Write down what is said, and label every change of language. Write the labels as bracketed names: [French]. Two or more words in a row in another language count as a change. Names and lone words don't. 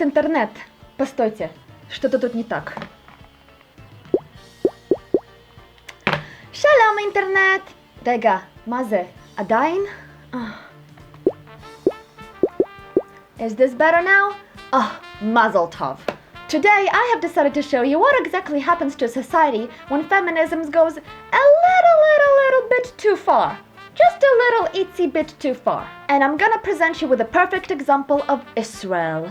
[Russian] Интернет, постойте, что-то тут не так. [English] Shalom, Internet! [Hebrew] רגע, מה זה? עדיין? [English] Is this better now? [Hebrew] מזל טוב. [English] Today I have decided to show you what exactly happens to society when feminism goes a little bit too far. Just a little itsy bit too far. And I'm gonna present you with a perfect example of Israel.